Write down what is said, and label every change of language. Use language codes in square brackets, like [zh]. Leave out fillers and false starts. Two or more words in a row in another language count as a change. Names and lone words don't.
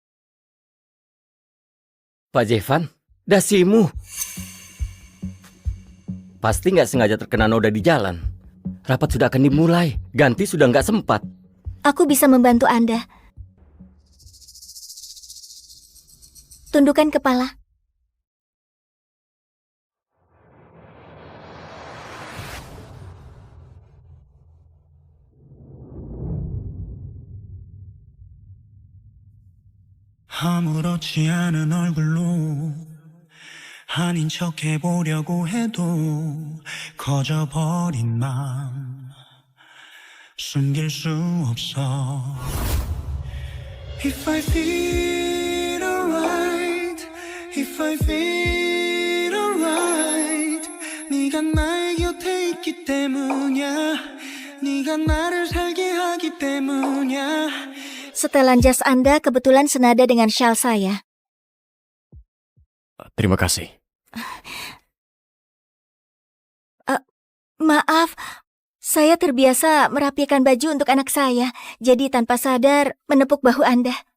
[id] Pak Jevan, dasimu. Pasti nggak sengaja terkena noda di jalan. Rapat sudah akan dimulai, ganti sudah nggak sempat. Aku bisa membantu Anda. Tundukkan kepala. [ko] 아무렇지 않은 얼굴로 아닌 척 해보려고 해도 커져버린 맘 숨길 수 없어. [en] If I feel alright, if I feel alright, [ko] 네가 나의 곁에 있기 때문이야. 네가 나를 살게 하기 때문이야. [id] Setelan jas Anda kebetulan senada dengan syal saya. Terima kasih. Maaf, saya terbiasa merapikan baju untuk anak saya, jadi tanpa sadar menepuk bahu Anda.